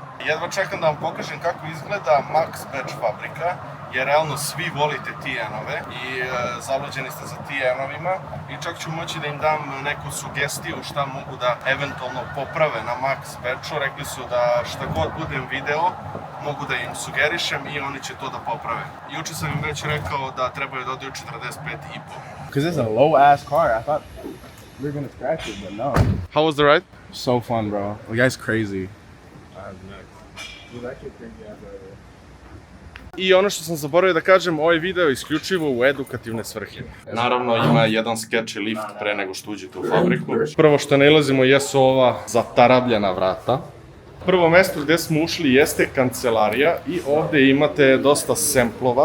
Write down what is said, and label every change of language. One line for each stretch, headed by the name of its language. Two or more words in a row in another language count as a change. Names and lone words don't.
Serbian: Jedva čekam da vam pokažem kako izgleda Max Batch fabrika, jer realno svi volite TN-ove i zaluđeni ste za TN-ovima i čak ću moći da im dam neku sugestiju šta mogu da eventualno poprave na Max Batchu. Rekli su da šta god budem video mogu da im sugerišem i oni će to da poprave. Juče sam im već rekao da trebaju da odaju 45,5.
English: Because it's a low ass car. I thought we were gonna scratch it, but no. How was the ride? So fun, bro. The guy's crazy.
Serbian: I ono što sam zaboravio da kažem, ovaj video je isključivo u edukativne svrhe. Naravno ima jedan sketch i lift pre nego što uđete u fabriku. Prvo što nalazimo jesu ova zatarabljena vrata. Prvo mesto gdje smo ušli jeste kancelarija i ovdje imate dosta semplova.